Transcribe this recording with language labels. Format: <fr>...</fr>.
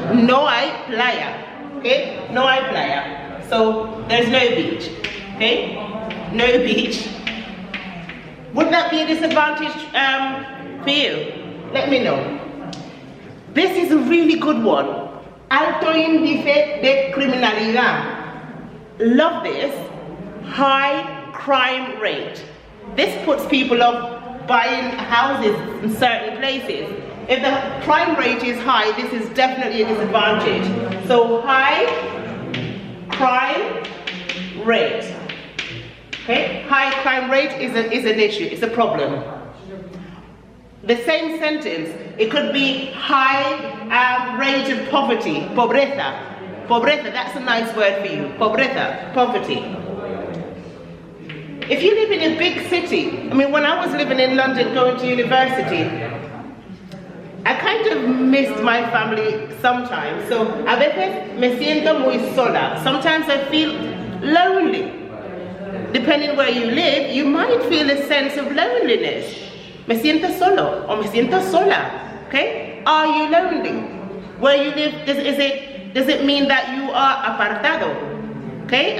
<es>No hay playa. Okay? No hay playa.</es> <en>So there's no beach. Okay? No beach. Would that be a disadvantage for you? Let me know. This is a really good one.</en> <es>Alto índice de criminalidad.</es> <en>Love this. High crime rate. This puts people off buying houses in certain places. If the crime rate is high, this is definitely a disadvantage. So high crime rate. Okay? High crime rate is an issue, it's a problem. The same sentence, it could be high rate of poverty, pobreza. Pobreza, that's a nice word for you. Pobreza, poverty. If you live in a big city, I mean, when I was living in London going to university, I kind of missed my family sometimes.</en> <es>So a veces me siento muy sola.</es> <en>Sometimes I feel lonely. Depending where you live, you might feel a sense of loneliness.</en> <es>Me siento solo or me siento sola.</es> <en>Okay? Are you lonely? Where you live, does it mean that you are apartado? Okay?</en>